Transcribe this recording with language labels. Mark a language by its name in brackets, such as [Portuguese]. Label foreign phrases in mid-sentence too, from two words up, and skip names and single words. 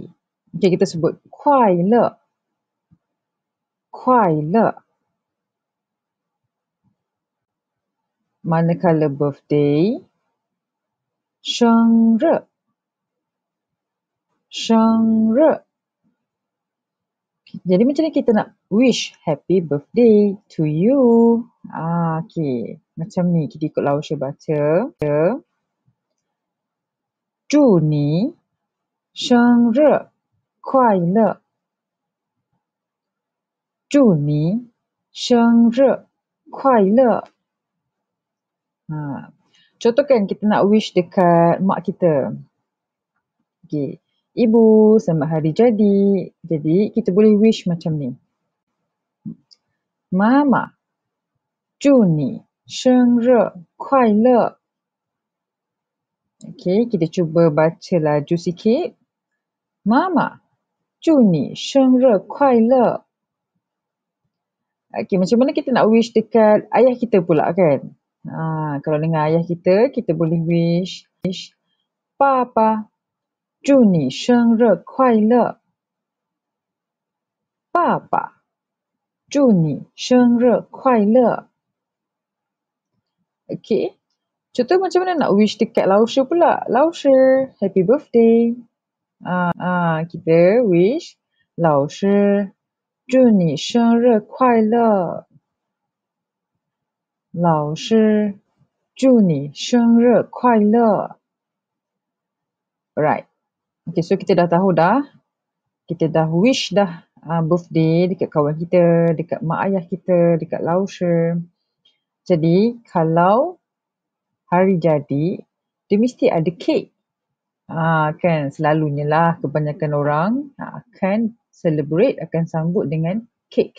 [Malay] Okey, kita sebut kuai le. Kuai le. Manakala birthday, sheng re. Sheng re. Jadi macam ni kita nak wish [English] happy birthday to you. [Malay] Okey. Macam ni kita ikut Lao Shi baca. [Chinese] 祝你生日快乐。祝你生日快乐。 [Malay] Contohkan kita nak wish dekat mak kita. Okay. Ibu, selamat hari jadi. Jadi, kita boleh wish macam ni. Mama, [Chinese] 祝你生日快乐。 [Malay] Okay, kita cuba baca laju sikit. Mama, [Chinese] 祝你生日快乐。 [Malay] Okay, macam mana kita nak wish dekat ayah kita pula kan? Kalau dengan ayah kita, kita boleh wish. Papa, [Chinese] 祝你生日快乐。爸爸，祝你生日快乐。Okay. [Malay] Contoh macam mana nak wish dekat Lao Shi pula? Lao Shi, [English] happy birthday. [Malay] Kita wish Lao Shi, [Chinese] 祝你生日快乐。老师，祝你生日快乐。Alright. [Malay] Okay, so kita dah tahu dah. Kita dah wish dah birthday dekat kawan kita, dekat mak ayah kita, dekat Lao Shi. Jadi, kalau hari jadi, dia mesti ada kek. Kan, selalunya lah kebanyakan orang akan celebrate, akan sambut dengan kek.